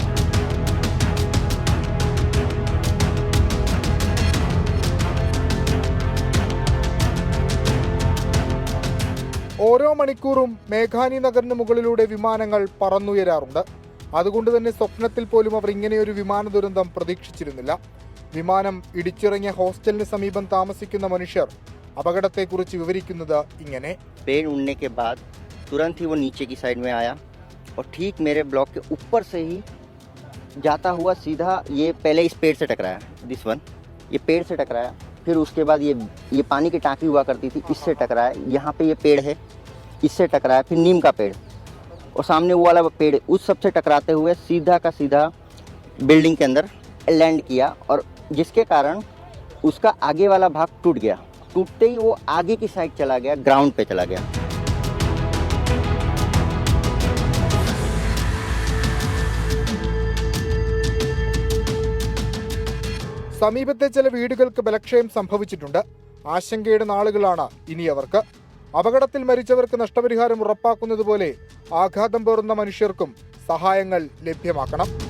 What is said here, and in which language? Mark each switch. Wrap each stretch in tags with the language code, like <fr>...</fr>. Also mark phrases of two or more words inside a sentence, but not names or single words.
<ml>ഓരോ മണിക്കൂറും മേഘാനി നഗറിന് മുകളിലൂടെ വിമാനങ്ങൾ പറന്നുയരാറുണ്ട്. അതുകൊണ്ട് തന്നെ സ്വപ്നത്തിൽ പോലും അവർ ഇങ്ങനെയൊരു വിമാന ദുരന്തം പ്രതീക്ഷിച്ചിരുന്നില്ല. വിമാനം ഇടിച്ചിറങ്ങിയ ഹോസ്റ്റലിന് സമീപം താമസിക്കുന്ന മനുഷ്യർ അപകടത്തെക്കുറിച്ച് വിവരിക്കുന്നത് ഇങ്ങനെ.</ml> <hi>पेड़ उड़ने के बाद तुरंत ही वो नीचे की साइड में आया और ठीक मेरे ब्लॉक के ऊपर से ही जाता हुआ सीधा ये पहले इस पेड़ से टकराया,</hi> <en>this one,</en> <hi>ये पेड़ से टकराया. फिर उसके बाद ये पानी की टांकी हुआ करती थी, इससे टकराया. यहाँ पे ये पेड़ है, इससे टकराया. फिर नीम का पेड़ और सामने वो वाला पेड़, उस सबसे टकराते हुए सीधा का सीधा बिल्डिंग के अंदर लैंड किया और जिसके कारण उसका आगे वाला भाग टूट गया. टूटते ही वो आगे की साइड चला गया, ग्राउंड पे चला गया.</hi> <ml>സമീപത്തെ ചില വീടുകൾക്ക് ബലക്ഷയം സംഭവിച്ചിട്ടുണ്ട്. ആശങ്കയുടെ നാളുകളാണ് ഇനി അവർക്ക്. അപകടത്തിൽ മരിച്ചവർക്ക് നഷ്ടപരിഹാരം ഉറപ്പാക്കുന്നതുപോലെ ആഘാതം പേറുന്ന മനുഷ്യർക്കും സഹായങ്ങൾ ലഭ്യമാക്കണം.</ml>